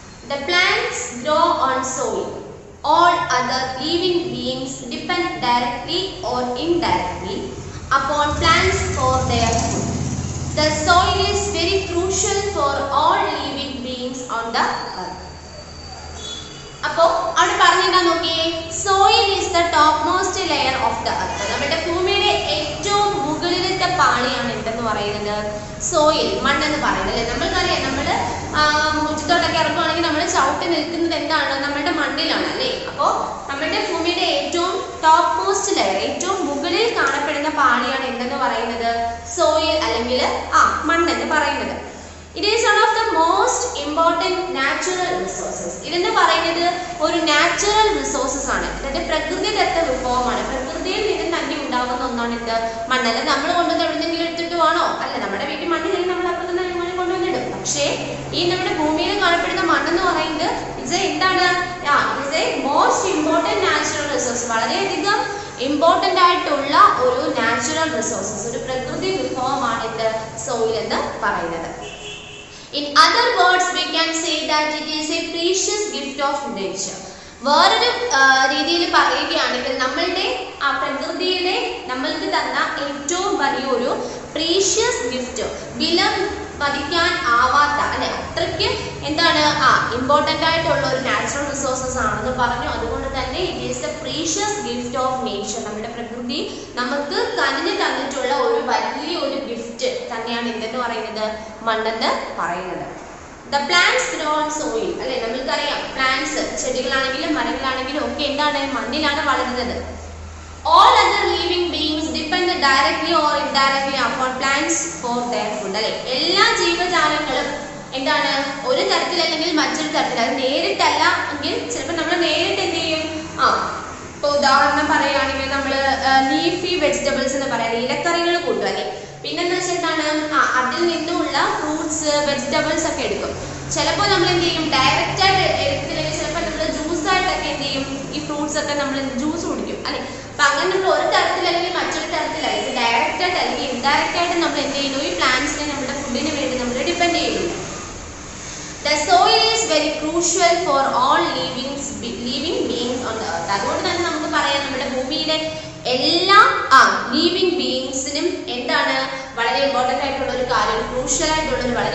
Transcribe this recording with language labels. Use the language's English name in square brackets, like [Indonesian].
[English] The plants grow on soil. All other living beings depend directly or indirectly upon plants for their food. The soil is very crucial for all living beings on the earth. [Malayalam] അപ്പോ അവിടെ പറഞ്ഞിട്ടാ നോക്കിയേ, [English] Soil is the top most layer of the earth. [Malayalam] നമ്മുടെ ഭൂമിയുടെ ഏറ്റവും മുകളിലത്തെ പാളിയാണ് എന്തെന്ന് പറയുന്നത്, സോയിൽ, മണ്ണെന്ന് പറയുന്നത് അല്ലെ. നമ്മൾക്കറിയാം, നമ്മൾ മുറ്റത്തോട്ടൊക്കെ ഇറങ്ങുവാണെങ്കിൽ നമ്മൾ ചവിട്ടി നിൽക്കുന്നത് എന്താണ്, നമ്മുടെ മണ്ണിലാണ് അല്ലേ. അപ്പോ നമ്മുടെ ഭൂമിയുടെ ഏറ്റവും ടോപ്പ് മോസ്റ്റ് ലെയർ, ഏറ്റവും മുകളിൽ കാണപ്പെടുന്ന പാളിയാണ് എന്തെന്ന് പറയുന്നത്, സോയിൽ അല്ലെങ്കിൽ മണ്ണെന്ന് പറയുന്നത്. [English] It is one of the most important natural resources. [Malayalam] ഇതെന്ന് പറയുന്നത് ഒരു നാച്ചുറൽ റിസോഴ്സസ് ആണ്. അതായത് പ്രകൃതിദത്ത വിഭവമാണ്. പ്രകൃതിയിൽ നിന്ന് തന്നെ ഉണ്ടാകുന്ന ഒന്നാണ് ഇത് മണ്ണല്ല. നമ്മൾ കൊണ്ടുവന്ന് എവിടെന്നെങ്കിലും എടുത്തിട്ട് വേണോ, അല്ല. നമ്മുടെ വീട്ടിൽ മണ്ണില്ലെങ്കിൽ നമ്മൾ അപ്പുറത്ത് തന്നെ കൊണ്ടുവന്നിടും. പക്ഷേ ഈ നമ്മുടെ ഭൂമിയിൽ കാണപ്പെടുന്ന മണ്ണെന്ന് പറയുന്നത് [English] It's a most important natural resource. [Malayalam] വളരെയധികം ഇമ്പോർട്ടൻ്റ് ആയിട്ടുള്ള ഒരു നാച്ചുറൽ റിസോഴ്സസ്, ഒരു പ്രകൃതി വിഭവമാണ് ഇത് സോയിൽ എന്ന് പറയുന്നത്. [English] In other words, we can say that it is a precious gift of nature. [Malayalam] വേറൊരു രീതിയിൽ പറയുകയാണെങ്കിൽ നമ്മളുടെ പ്രകൃതിയുടെ നമ്മൾക്ക് തന്ന ഏറ്റവും വലിയൊരു പ്രീഷ്യസ് ഗിഫ്റ്റ്, വില മതിക്കാൻ ആവാത്ത അല്ലെ, അത്രയ്ക്ക് ഇമ്പോർട്ടൻ്റ് ആയിട്ടുള്ള ഒരു നാച്ചുറൽ റിസോഴ്സസ് ആണെന്ന് പറഞ്ഞു. അതുകൊണ്ട് തന്നെ [English] It is the precious gift of nature. [Malayalam] നമ്മുടെ പ്രകൃതി നമുക്ക് കനിഞ്ഞു തന്നിട്ടുള്ള ഒരു വലിയൊരു ഗിഫ്റ്റ് തന്നെയാണ് എന്തെന്ന് പറയുന്നത്, മണ്ണെന്ന് പറയുന്നത്. [English] the plants grow on soil [Malayalam] അല്ലെ. നമ്മൾക്കറിയാം, പ്ലാന്റ്സ്, ചെടികളാണെങ്കിലും മരങ്ങളാണെങ്കിലും ഒക്കെ മണ്ണിലാണ് വളരുന്നത്. [English] All other living beings depend directly or indirectly upon plants for their food. [Malayalam] അല്ലെ, എല്ലാ ജീവജാലങ്ങളും ഒരു തരത്തിൽ അല്ലെങ്കിൽ മറ്റൊരു തരത്തിൽ, അത് നേരിട്ടല്ല എങ്കിൽ ചിലപ്പോൾ നമ്മൾ നേരിട്ട് എന്ത് ചെയ്യും, ഇപ്പൊ ഉദാഹരണം പറയുകയാണെങ്കിൽ നമ്മൾ ലീഫി വെജിറ്റബിൾസ് എന്ന് പറയാം, ഇലക്കറികൾ കൂട്ടും അല്ലെ. പിന്നെന്താ വെച്ചിട്ടാണ് അതിൽ നിന്നുള്ള ഫ്രൂട്ട്സ്, വെജിറ്റബിൾസ് ഒക്കെ എടുക്കും. ചിലപ്പോൾ നമ്മൾ എന്ത് ചെയ്യും, ഡയറക്റ്റ് ആയിട്ട് എടുത്തില്ലെങ്കിൽ ചിലപ്പോൾ നമ്മൾ ജ്യൂസ് ആയിട്ടൊക്കെ എന്ത് ചെയ്യും, ഈ ഫ്രൂട്ട്സ് ഒക്കെ നമ്മൾ ജ്യൂസ് കുടിക്കും അല്ലെ. അപ്പൊ അങ്ങനെ നമ്മൾ ഒരു തരത്തിൽ അല്ലെങ്കിൽ മറ്റൊരു തരത്തിലായിട്ട് ഡയറക്റ്റ് ആയിട്ട് അല്ലെങ്കിൽ ഇൻഡയറക്റ്റ് ആയിട്ട് നമ്മൾ എന്ത് ചെയ്യുന്നു, ഈ പ്ലാന്റ്സിനെ നമ്മുടെ ഫുഡിന് വേണ്ടി നമ്മൾ ഡിപ്പെൻഡ് ചെയ്യുന്നു. [English] The soil is very crucial for all living beings on the earth. [Malayalam] അതുകൊണ്ട് തന്നെ നമുക്ക് പറയാം, നമ്മുടെ ഭൂമിയിലെ എല്ലാ ലിവിങ് ബീയിങ്സിനും വളരെ ഇമ്പോർട്ടൻ്റ് ആയിട്ടുള്ള ഒരു കാര്യം, ക്രൂഷ്യൽ ആയിട്ടുള്ള ഒരു